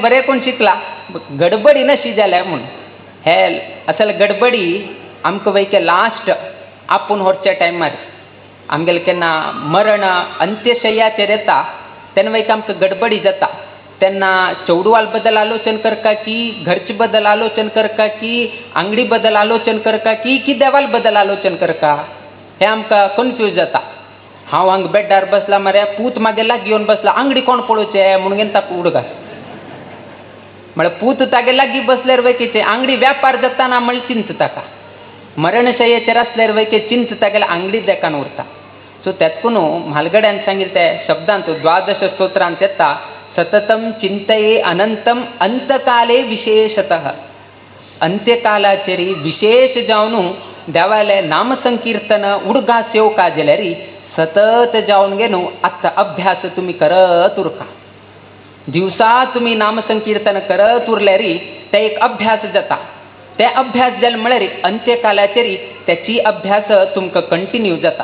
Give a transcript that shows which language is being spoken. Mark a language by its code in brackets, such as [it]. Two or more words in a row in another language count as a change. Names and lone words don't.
[kok] बरें कोण शिकला गडबडीन अशी जाल्या म्हणून हे असल गडबडी आमकां वयके लास्ट आपूण व्हरच्या टायमार आमगेले केन्ना मरण अंत्यशय्याचेर येता तेन्ना वयके आमकां गडबडी जाता तेन्ना चौडवाल बद्दल आलोचन करका की घरचे बद्दल आलोचन करका की अंगडी बद्दल आलोचन करका की देवाल बद्दल आलोचन करका हे आमकां कन्फ्यूज जाता हांव हांगा बेड्डार बसला मरे पूत मागे लागीं येवन बसला अंगडी कोण पळोवचे म्हणून ताका उडगास म्हळ्यार पूत तागे लागीं बसल्यार वयकेचे अंगडी व्यापार जाताना म्हळ्यार चिंत ताका मरणशय्येचेर आसल्यार वयके चिंत तागेले अंगडी देखान उरता सो तेतकून म्हालगड्यान सांगिल्ले ते शब्दांत 12 स्तोत्रांत येता [sa] सततम चिंतये अनंतम अंतकाले [kok] विशेषतः अंत्यकालाचेरी विशेष जावन देवाले नामसंकीर्तन उडगा सेव काजल्यारी सतत जावन घेनू आत्ता अभ्यास तुम्ही करत उरका दिवसा तुम्ही नामसंकीर्तन करत उरल्यारी ते एक अभ्यास जाता ते अभ्यास जाले म्हळ्यार अंत्यकालाचेरी त्याची अभ्यास तुमकां कंटिन्यू जाता